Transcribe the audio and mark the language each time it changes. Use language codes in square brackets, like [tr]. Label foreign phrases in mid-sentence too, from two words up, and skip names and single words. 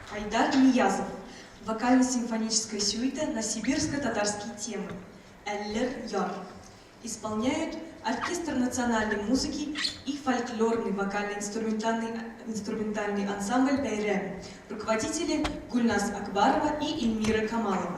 [ru] Айдар Ниязов. Вокально-симфоническая сюита на сибирско-татарские темы. Эллер Яр. Исполняют оркестр национальной музыки и фольклорный вокально-инструментальный ансамбль «Бейрем». Руководители Гульназ Акбарова и Эльмира Камалова.